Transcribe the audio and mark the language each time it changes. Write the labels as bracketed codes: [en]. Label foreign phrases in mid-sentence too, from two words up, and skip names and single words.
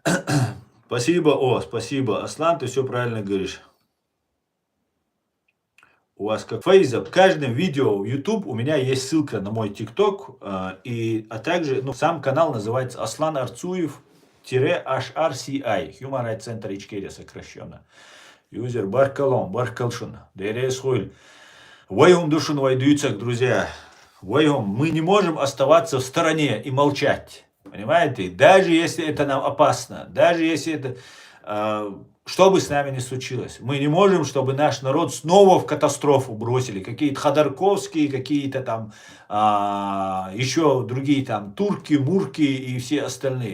[ru] Спасибо, спасибо. Аслан, ты все правильно говоришь. у вас как Фейза. В каждом видео в YouTube у меня есть ссылка на мой ТикТок, а также сам канал называется Аслан Арцуев-HRCI, [en] Human Rights Center [ru] Ичкерия сокращенно. Юзер Баркалом, Баркалшин, Дересхуйль. [ce] Вайом душин вайдуицак, [ru] друзья. Вайом, мы не можем оставаться в стороне и молчать. Понимаете? Даже если это нам опасно, даже если это... Что бы с нами ни случилось, мы не можем, чтобы наш народ снова в катастрофу бросили. Какие-то Ходорковские, какие-то там еще другие там турки, мурки и все остальные.